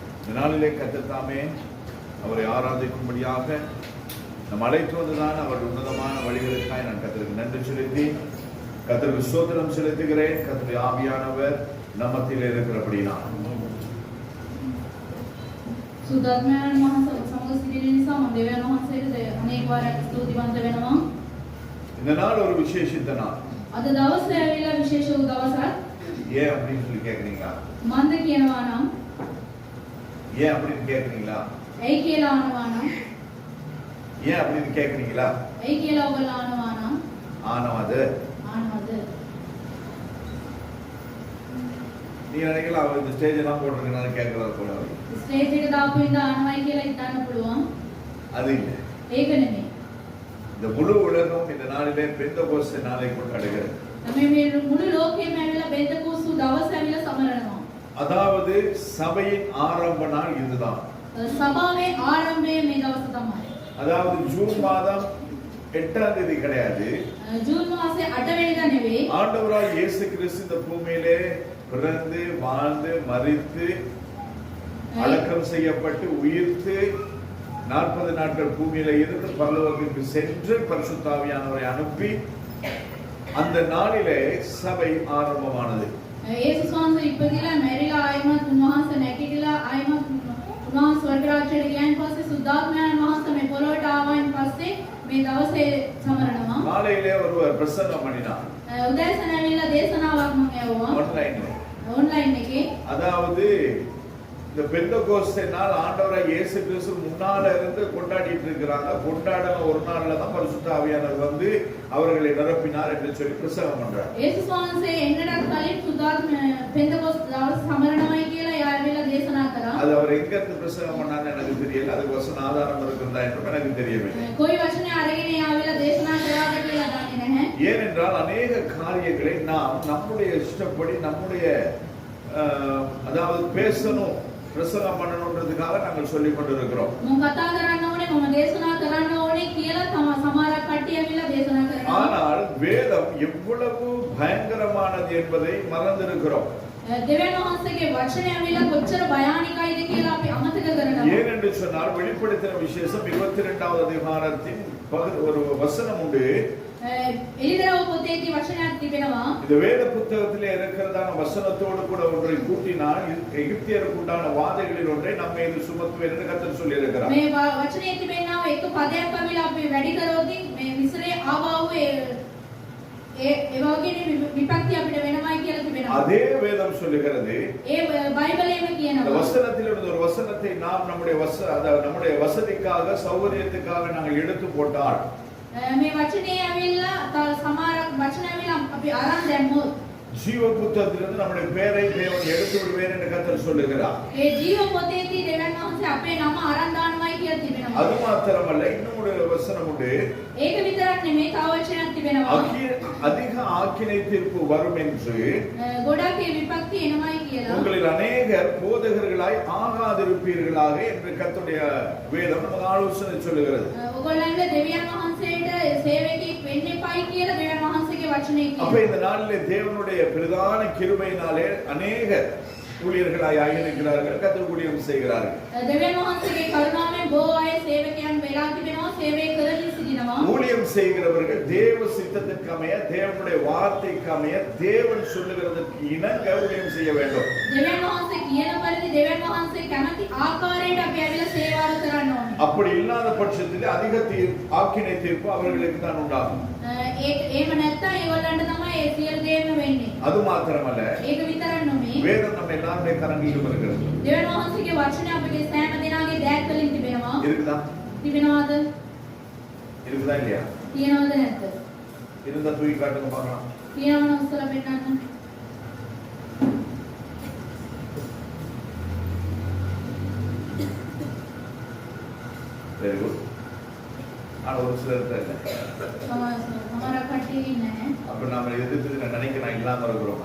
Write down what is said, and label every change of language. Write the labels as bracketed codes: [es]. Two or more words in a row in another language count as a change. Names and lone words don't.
[ta] நாளிலே கர்த்தர் தாமே அவரை ஆராதிக்கும்படியாக நம் அழைத்து வந்ததான அவர் உன்னதமான வழிகளுக்காக நான் கர்த்தருக்கு நன்றி செலுத்தி கர்த்தருக்கு ஸ்தோத்திரம் செலுத்துகிறேன். கர்த்தருடைய ஆவியானவர் நம்மத்தில் இருக்கிறபடினா [si] සුදත්මයන් වහන්සේ සමග සිටින නිසා මම දෙවියන් වහන්සේට අනේක වාරයක් ස්තුතිවන්ත වෙනවා. [ta] இந்த நாள் ஒரு விசேஷித்த நாள். [si] අද දවසේ ඇවිල්ලා විශේෂ වූ දවසක්. [ta] ஏன் அப்படின்னு சொல்லி கேக்குறீங்களா? [si] මන්ද කියනවා නම් [ta] ஏன் அப்படின்னு கேக்குறீங்களா? [si] ඇයි කියලා අහනවා නම් [ta] ஏன் அப்படின்னு கேக்குறீங்களா? [si] ඇයි කියලා ඔයගොල්ලෝ අහනවා නම් [ta] ஆனவாது [si] අහනවද? [ta] நீங்க நினைக்கலாம் அவர் இந்த ஸ்டேஜ் எல்லாம் போட்டிருக்கனால கேட்கறாரு போல. [si] ස්ටේජ් එක දාපු ඉඳලා අහනවයි කියලා හිතන්න පුළුවන්. [ta] அது இல்லை. [si] ඒක නෙමෙයි. [ta] இந்த முழு உலகம் இந்த நாளிலே பெந்தகோஸ்தே நாளை கொண்டாடுகிறது. [si] මේ මුළු ලෝකෙම ඇවිල්ලා බෙන්තකෝස්තු දවස් ඇවිල්ලා සමරනවා. [ta] அதாவது சபையின் ஆரம்ப நாள் இதுதான். [si] සභාවේ ආරම්භය මේ දවස තමයි. [ta] அதாவது ஜூன் மாதம் 8ஆம் தேதி கிடையாது. [si] ජූන් මාසේ 8 වෙනිදා නෙවෙයි. [ta] ஆண்டவராய் இயேசு கிறிஸ்து இந்த பூமியிலே பிறந்து வாழ்ந்து மரித்து அடக்கம் செய்யப்பட்டு உயிர்த்து 40 நாட்கள் பூமியில இருந்து பரலோகத்திற்கு சென்று பரிசுத்த ஆவியானவரை அனுப்பி அந்த நாளிலே சபை ஆரம்பமானது. [si] යේසුස් වහන්සේ ඉපදිලා මැරිලා ආයමත් උන්වහන්සේ නැගිටලා ආයමත් උන්වහන්සේ ස්වර්ග රාජ්‍යයට ගියන් පස්සේ සුද්ධාත්මයන් වහන්සේ මේ පොළොවට ආවයින් පස්සේ මේ දවසේ සමරනවා. [ta] காலையிலே ஒருவர் பிரசங்கம் பண்ணினார். [si] උදෑසන ඇවිල්ලා දේශනාවක් මම ඇහුවා. ඔන්ලයින් එකේ. [ta] அதாவது இந்த பெந்தகோஸ்தே நாள் ஆண்டவராய் இயேசு கிறிஸ்து முன்னால இருந்து கொண்டாடிட்டு இருக்காங்க. கொண்டாடின ஒரு நாள்ல தான் பரிசுத்த ஆவியானவர் வந்து அவர்களை நிரப்பினார் என்று சொல்லி பிரசங்கம் பண்றார். [si] යේසුස් වහන්සේ එන්නට කලින් සුද්ධාත්ම පෙන්තකොස් දවස් සමරනවායි කියලා යාවෙලා දේශනා කරා. [ta] அது அவர் எங்க இருந்து பிரசங்கம் பண்ணான்னு எனக்கு தெரியல. அதுக்கு வசன ஆதாரம் இருக்குதா என்று எனக்கு தெரியவில்லை. [si] කොයි වචනේ අරගෙන යාවෙලා දේශනා කරාද කියලා දන්නේ නැහැ. [ta] ஏனென்றால் अनेक காரியங்களை நாம் நம்முடைய இஷ்டப்படி நம்முடைய அதாவது பேசணும் பிரசங்கம் பண்ணணும்ன்றதுக்காக நாங்கள் சொல்லிக் கொண்டிருக்கிறோம். [si] මම කතා කරන්න ඕනේ මම දේශනා කරන්න ඕනේ කියලා සමහර කට්ටිය ඇවිල්ලා දේශනා කරනවා. [ta] ஆனால் வேதம் எவ்வளவு பயங்கரமானது என்பதை மறந்திருக்கிறோம். [si] දෙවියන් වහන්සේගේ වචනය ඇවිල්ලා කොච්චර භයානකයිද කියලා අපි අමතක කරනවා. [ta] ஏன் என்று சொன்னால் வெளிப்படுத்தின விசேஷம் 22வது அதிகாரத்தின் ஒரு வசனம் உண்டு. [si] එලිදරව් පොතේදී වචනයක් තිබෙනවා. [ta] இந்த வேத புத்தகத்திலே இருக்கிறதான வசனத்தோடு கூட ஒன்றை கூட்டினால் எகிப்தியருக்கு உண்டான வாதைகளில் ஒன்றை நம்ம இது சுமத்துவேன் என்று கர்த்தர் சொல்லி இருக்கிறார். [si] මේ වචනේ තිබෙනවා එක පදයක් අවිලා අපි වැඩි කරොත් මේ මිස්රේ ආවා වූ ඒ වගේ විපත්ති අපිට වෙනවයි කියලා තිබෙනවා. [ta] அதே வேதம் சொல்லுகிறது. [si] ඒ බයිබලයේම [ta] இந்த [si] කියනවා. [ta] வசனத்தில் ஒரு வசனத்தை நாம் நம்முடைய வசதிக்காக சௌகரியத்துக்காக நாங்கள் எடுத்து போட்டால் [si] මේ වචනේ ඇවිල්ලා සමහර වචන ඇවිල්ලා අපි අරන් දැම්මොත් [ta] ஜீவ புத்தகத்திலிருந்து நம்முடைய பெயரை தேவன் எடுத்து விடுவேன் என்று கர்த்தர் சொல்லுகிறார். [si] ඒ ජීව පොතේදී දෙවියන් වහන්සේ අපේ නම අරන් දානවායි කියලා තිබෙනවා. [ta] அது மாத்திரமல்ல இன்னும் ஒரு வசனம் உண்டு. [si] ඒක විතරක් නෙමෙයි තව වචනයක් තිබෙනවා. [ta] அதிக ஆக்கினை தீர்ப்பு வரும் என்று [si] ගොඩක් ඒ විපත්ති එනවායි කියලා. [ta] உங்களில் அநேகர் போதகர்களாய் ஆகாதிருப்பீர்களாக என்று கர்த்தருடைய வேதம் நமக்கு ஆலோசனை சொல்லுகிறது. [si] ඔයගොල්ලන්ට දෙවියන් වහන්සේට සේවකෙක් වෙන්න එපයි කියලා දෙවියන් වහන්සේගේ වචනේ [ta] அப்ப [si] කියනවා. [ta] இந்த நாளிலே தேவனுடைய பிரதான கிருபையினாலே அநேகர் ஊழியர்களாய் ஆகியிருக்கிறார்கள். கர்த்தர் ஊழியம் செய்கிறார்கள். [si] දෙවියන් වහන්සේගේ කරුණාවෙන් බොහෝ අය සේවකයන් වෙලා තිබෙනවා සේවය කරමින් සිටිනවා. [ta] ஊழியம் செய்கிறவர்கள் தேவ சித்தத்திற்கு அமைய தேவனுடைய வார்த்தைக்கு அமைய தேவன் சொல்லுகிறதற்கு இணங்க ஊழியம் செய்ய வேண்டும். [si] දෙවියන් වහන්සේ කියන පරිදි දෙවියන් වහන්සේ කැමති ආකාරයට අපි ඇවිල්ලා සේවාව කරන්න ඕනේ. [ta] அப்படி இல்லாத பட்சத்தில் அதிக ஆக்கினை தீர்ப்பு அவர்களுக்கு தான் உண்டாகும். [si] එහෙම නැත්නම් ඒගොල්ලන්ට තමයි ඒ සියලු දේම වෙන්නේ. [ta] அது மாத்திரமல்ல [si] ඒක විතරක් නෙමෙයි. [ta] வேதம் நம்ம எல்லாருடைய கரங்களிலும் இருக்கிறது. [si] දෙවියන් වහන්සේගේ වචනය අපගේ සෑම දිනාගේ දෑත් වලින් තිබෙනවා. [ta] இருக்குதா? [si] තිබෙනවද? [ta] இருக்குதா இல்லையா? [si] තියනවද නැද්ද? [ta] இருந்தா தூக்கி காட்டுங்க பார்க்கலாம். [si] තියනවද උස්සලා පෙන්නන්න. [en] Very good. [ta] ஆனா ஒரு சிலர் இல்லை. [si] සමහර කට්ටිය ඉන්නේ [ta] அப்ப நாம எதிர்த்து நினைக்கிறேன் இல்லாம இருக்கிறோம்.